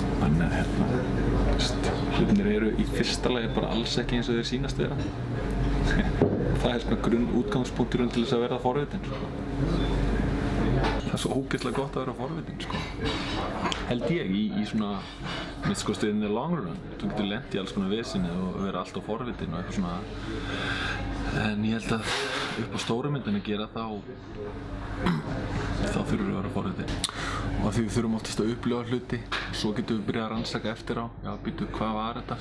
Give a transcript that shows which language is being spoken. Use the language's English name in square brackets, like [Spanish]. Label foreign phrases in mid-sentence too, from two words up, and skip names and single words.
[Icelandic] Þannig að hlutirnir eru í fyrsta lagi bara alls ekki eins og þeir sýnast vera. Það er svona grunn útgangspunkturinn til þess að vera forvitin, sko. Það er svo ógeðslega gott að vera forvitin, sko. Held ég í svona, mitt sko [English] in the long run. [Icelandic] Þú getur lent í alls konar vesinni og vera alltaf forvitin og eitthvað svona. En ég held að upp á stóru myndinni gera þá þurfum við að vera forvitin. Og því við þurfum oftast að upplifa hluti, svo getum við byrjað að rannsaka eftir á. Já, býtu, hvað var þetta?